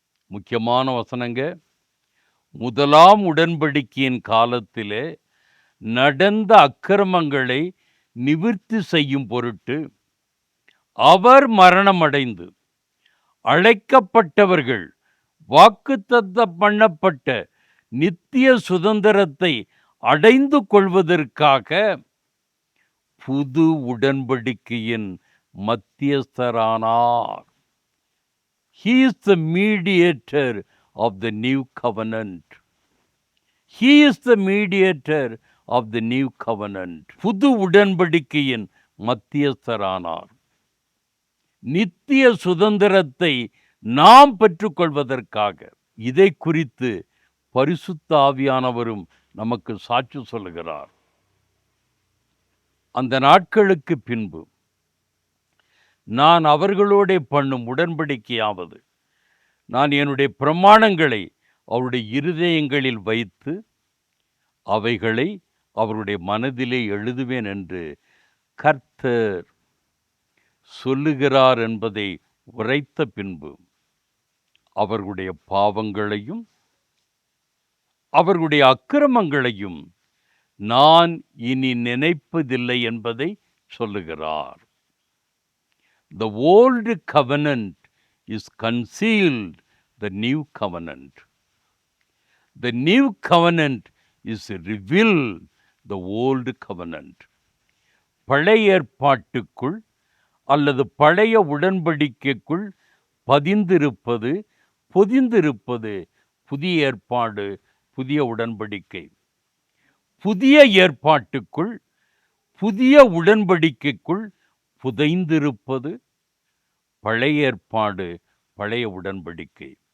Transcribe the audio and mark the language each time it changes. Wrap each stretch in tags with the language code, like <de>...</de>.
<ta>முக்கியமான வசனங்க, முதலாம் உடன்படிக்கையின் காலத்திலே நடந்த அக்கிரமங்களை நிவிர்த்தி செய்யும் பொருட்டு அவர் மரணமடைந்து அழைக்கப்பட்டவர்கள் வாக்குத்தத்தம் பண்ணப்பட்ட நித்திய சுதந்திரத்தை அடைந்து கொள்வதற்காக புது உடன்படிக்கையின் மத்தியஸ்தரானார்.</ta> <en>He is the mediator of the new covenant. He is the mediator of the new covenant.</en> <ta>புது உடன்படிக்கையின் மத்தியஸ்தரானார். நித்திய சுதந்திரத்தை நாம் பெற்றுக்கொள்வதற்காக. இதை குறித்து பரிசுத்த ஆவியானவரும் நமக்கு சாட்சி சொல்லுகிறார். அந்த நாட்களுக்கு பின்பு நான் அவர்களோட பண்ணும் உடன்படிக்கையாவது, நான் என்னுடைய பிரமாணங்களை அவருடைய இருதயங்களில் வைத்து அவைகளை அவருடைய மனதிலே எழுதுவேன் என்று கர்த்தர் சொல்லுகிறார் என்பதை உரைத்த பின்பு அவர்களுடைய பாவங்களையும் அவர்களுடைய அக்கிரமங்களையும் நான் இனி நினைப்பதில்லை என்பதை சொல்லுகிறார்.</ta> <en>The old covenant is concealed, the new covenant. The new covenant is revealed, the old covenant.</en> <ta>பழைய ஏற்பாட்டுக்குள் அல்லது பழைய உடன்படிக்கைக்குள் பதிந்திருப்பது பொதிந்திருப்பது புதிய ஏற்பாடு, புதிய உடன்படிக்கை. புதிய ஏற்பாட்டுக்குள் புதிய உடன்படிக்கைக்குள் புதைந்திருப்பது பழைய ஏற்பாடு, பழைய உடன்படிக்கை.</ta>